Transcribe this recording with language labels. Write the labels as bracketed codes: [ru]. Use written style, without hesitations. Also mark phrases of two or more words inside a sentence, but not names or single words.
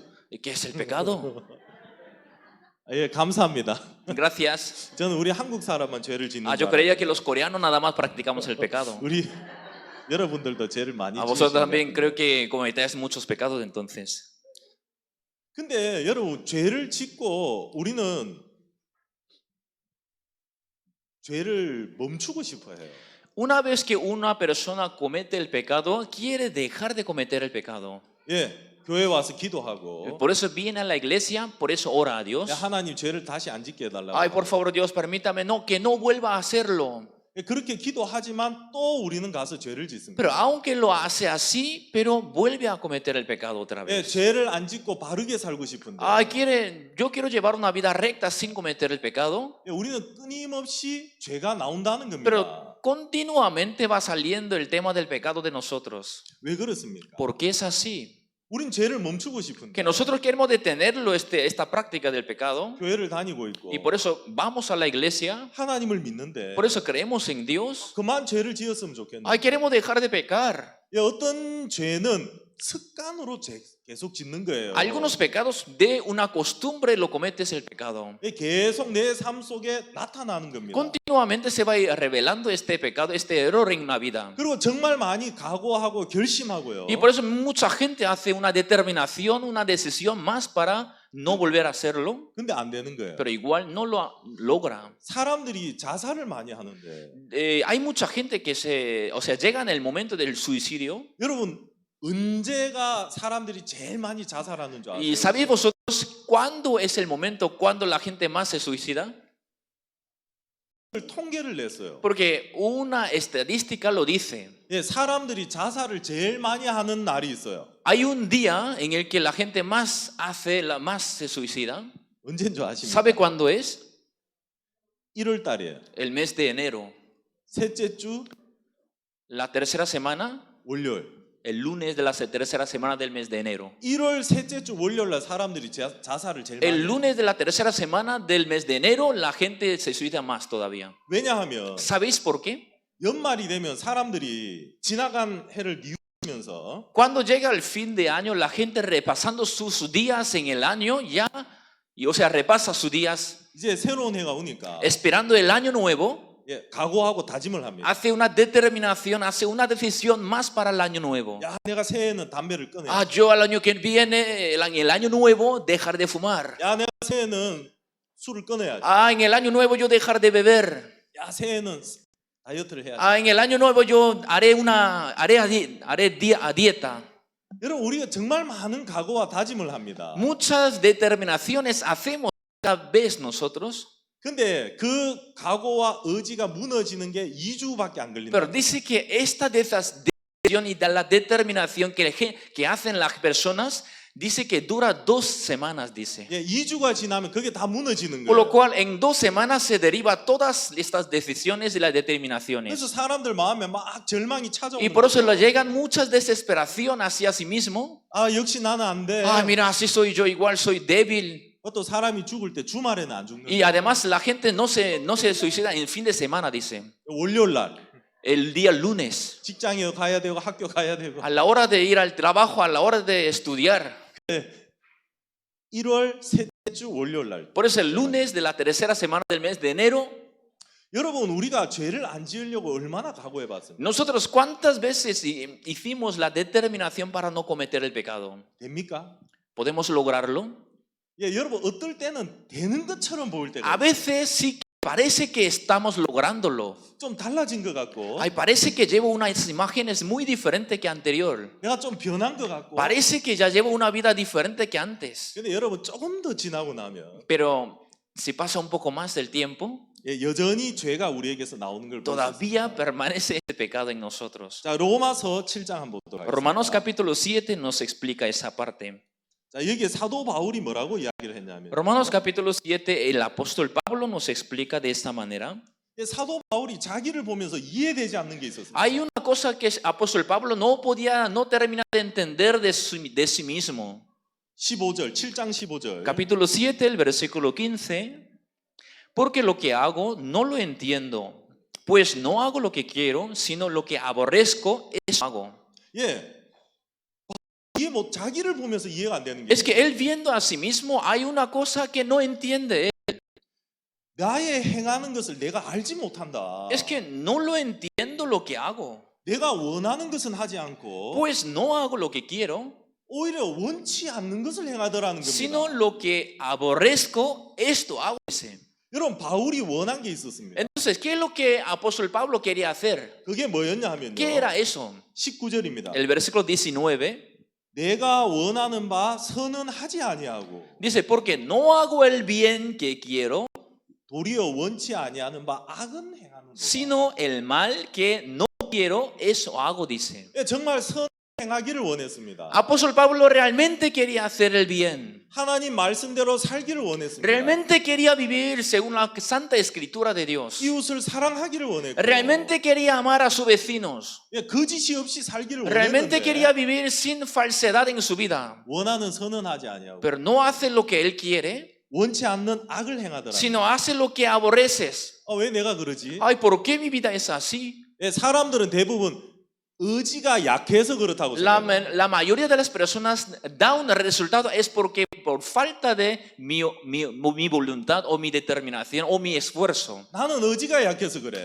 [es] ¿Y qué es el pecado? [ko] 예, 감사합니다. [es] Gracias. [ko] 저는 우리 한국 사람만 죄를 짓는 [es] Yo [ko] 줄 [es] creía [ko] 알아요. [es] que los coreanos nada más practicamos el pecado. [ko] 우리 여러분들도 죄를 많이 [es] A vosotros también [ko] 지으시는 [es] creo que cometéis muchos pecados entonces. [ko] 근데 여러분 죄를 짓고 우리는 죄를 멈추고 싶어 해요. [es] Una vez que una persona comete el pecado, quiere dejar de cometer el pecado. [ko] 예, 교회 와서 기도하고 [es] Por eso viene a la iglesia, por eso ora a Dios. [ko] 야, 하나님 죄를 다시 안 짓게 해달라고. [es] Ay, por favor, Dios, permítame, que no vuelva a hacerlo. [ko] 예, 그렇게 기도하지만 또 우리는 가서 죄를 짓습니다. [es] Pero aunque lo hace así, pero vuelve a cometer el pecado otra [ko] 예, [es] vez. [ko] 죄를 안 짓고 바르게 살고 싶은데 [es] Yo quiero llevar una vida recta sin cometer el pecado, [ko] 예, 우리는 끊임없이 죄가 나온다는 겁니다. [es] pero continuamente va saliendo el tema del pecado de nosotros. [ko] 왜 그렇습니까? [es] ¿Por qué es así? [ko] 우린 죄를 멈추고 싶은데 [es] Que nosotros queremos detenerlo, esta práctica del pecado, [ko] 교회를 다니고 있고 [es] y por eso vamos a la iglesia, [ko] 하나님을 믿는데 [es] por eso creemos en Dios. [ko] 그만 죄를 지었으면 좋겠는데 [es] Queremos dejar de pecar. [ko] 예, 어떤 죄는 습관으로 계속 짓는 거예요. [es] Algunos pecados de una costumbre lo cometes el pecado. [ko] 계속 내 삶 속에 나타나는 겁니다. [es] Continuamente se va a ir revelando este pecado, este error en una vida. [ko] 그리고 정말 많이 각오하고 결심하고요. [es] Y por eso mucha gente hace una determinación, una decisión más para no volver a hacerlo, [ko] 근데 안 되는 거예요. [es] pero igual no lo logra. [ko] 사람들이 자살을 많이 하는데 [es] Hay mucha gente que llega en el momento del suicidio. [ko] 여러분 언제가 사람들이 제일 많이 자살하는 줄 [es] ¿Y [ko] 아세요? [es] sabéis vosotros cuándo es el momento cuando la gente más se suicida? [ko] 통계를 냈어요. [es] Porque una estadística lo dice. [ko] 예, 사람들이 자살을 제일 많이 하는 날이 있어요. [es] Hay un día en el que la gente más se suicida. [ko] 언제인 줄 아십니까? [es] ¿Sabe cuándo es? [ko] 1월 달이에요. [es] El mes de enero. [ko] 셋째 주 [es] La tercera semana, [ko] 월요일. [es] el lunes de la tercera semana del mes de enero. [ko] 1월 셋째 주 월요일 날 사람들이 자살을 제일 많이 [es] El [ko] 해요. [es] lunes de la tercera semana del mes de enero, la gente se suicida más todavía. [ko] 왜냐하면 [es] ¿Sabéis por qué? [ko] 연말이 되면 사람들이 지나간 해를 미우면서 [es] Cuando llega el fin de año, la gente repasando sus días en el año, repasa sus días [ko] 이제 새로운 해가 오니까 [es] esperando el año nuevo, [ko] 예, 각오하고 다짐을 합니다. [es] hace una determinación, hace una decisión más para el año nuevo. [ko] 야, 내가 새해에는 담배를 끊어야 [es] Ah, yo al año que viene, en el año nuevo, dejar de fumar. [ko] 야, 내가 새해에는 술을 끊어야지. [es] Ah, en el año nuevo yo dejar de beber. [ko] 야, 새해에는 다이어트를 해야지. [es] Ah, en el año nuevo yo haré dieta. [ko] 여러분 우리가 정말 많은 각오와 다짐을 합니다. [es] Muchas determinaciones hacemos cada vez nosotros, [ko] 근데 그 각오와 의지가 무너지는 게 2주밖에 안 걸린다. [es] pero dice que esta decisión y la determinación que hacen las personas, dice que dura 2 semanas, dice. [ko] 예, 2주가 지나면 그게 다 무너지는 [es] Por lo [ko] 거예요. [es] cual en 2 semanas se deriva todas estas decisiones y las determinaciones. [ko] 그래서 사람들 마음에 막 절망이 [es] Y [ko] 찾아오는 [es] por eso [ko] 거예요. [es] le llegan muchas desesperación hacia sí mismo. [ko] 아, 역시 나는 안 돼. [es] Ah, mira, así soy yo, igual soy débil. [ko] 또 사람이 죽을 때 주말에는 안 죽는 [es] Y [ko] 거예요. [es] además la gente no se suicida en fin de semana, dice. [ko] 월요일 날 [es] El día lunes, [ko] 직장에 가야 되고 학교 가야 되고 [es] a la hora de ir al trabajo, a la hora de estudiar. [ko] 1월 셋째 주 월요일 날. [es] Por eso el lunes de la tercera semana del mes de enero, [ko] 여러분 우리가 죄를 안 지으려고 얼마나 각오해 봤습니까? [es] nosotros cuántas veces hicimos la determinación para no cometer el pecado. [ko] 됩니까? [es] ¿Podemos lograrlo? [ko] 예, 여러분 어떨 때는 되는 것처럼 보일 때가 [es] A veces sí parece que estamos lográndolo. [ko] 좀 달라진 것 같고 [es] Ay, parece que llevo unas imágenes muy diferentes que anterior. [ko] 내가 좀 변한 것 같고 [es] Parece que ya llevo una vida diferente que antes. [ko] 근데 여러분 조금 더 지나고 나면 [es] Pero si pasa un poco más del tiempo, [ko] 예, 여전히 죄가 우리에게서 나오는 걸 볼 수 있어요. [es] todavía permanece ese pecado en nosotros. [ko] 자, 로마서 7장 한번 보도록 하겠습니다. [es] Romanos capítulo 7 nos explica esa parte. [ko] 자, 여기에 사도 바울이 뭐라고 이야기를 했냐면 [es] Romanos capítulo 7, el apóstol Pablo nos explica de esta manera. [ko] 예, 사도 바울이 자기를 보면서 이해되지 않는 게 있었어요. [es] Hay una cosa que el apóstol Pablo no termina de entender de sí mismo. [ko] 15절, 7장 15절. [es] Capítulo 7, el versículo 15. Porque lo que hago no lo entiendo, pues no hago lo que quiero, sino lo que aborrezco, eso hago. [ko] 예. 이게 뭐 자기를 보면서 이해가 안 되는 게 [es] Es que él viendo a sí mismo hay una cosa que no entiende. [ko] 나의 행하는 것을 내가 알지 못한다. [es] Es que no lo entiendo lo que hago. [ko] 내가 원하는 것은 하지 않고 [es] Pues no hago lo que quiero, [ko] 오히려 원치 않는 것을 행하더라는 [es] sino [ko] 겁니다. [es] lo que aborrezco, esto hago. Dice. [ko] 여러분 바울이 원한 게 있었습니다. [es] Entonces, ¿qué es lo que apóstol Pablo quería hacer? [ko] 그게 뭐였냐 하면요. [es] ¿Qué era eso? [ko] 19절입니다. [es] El versículo 19 [ko] 내가 원하는 바 선은 하지 아니하고 [es] dice, porque no hago el bien que quiero, [ko] 도리어 원치 아니하는 바 악은 행하는 다. [es] sino el mal que no quiero, eso hago, dice. [ko] 예, 정말 선 행하기를 원했습니다. [es] Apóstol Pablo realmente quería hacer el bien. [ko] 하나님 말씀대로 살기를 원했습니다. [es] Realmente quería vivir según la santa escritura de Dios. [ko] 이웃을 사랑하기를 원했고 [es] Realmente quería amar a sus vecinos. [ko] 예, 거짓이 없이 살기를 [es] Realmente [ko] 원했는데 [es] quería vivir sin falsedad en su vida. [ko] 원하는 선은 하지 아니하고 [es] Pero no hace lo que él quiere, [ko] 원치 않는 악을 행하더라. [es] sino hace lo que aborreces. [ko] 왜 내가 그러지? [es] Ay, ¿por qué mi vida es así? [ko] 예, 사람들은 대부분 의지가 약해서 그렇다고 [es] La, [ko] 생각해요. [es] la mayoría de las personas da un resultado es porque por falta de mi voluntad o mi determinación o mi esfuerzo. [ko] 나는 의지가 약해서 그래.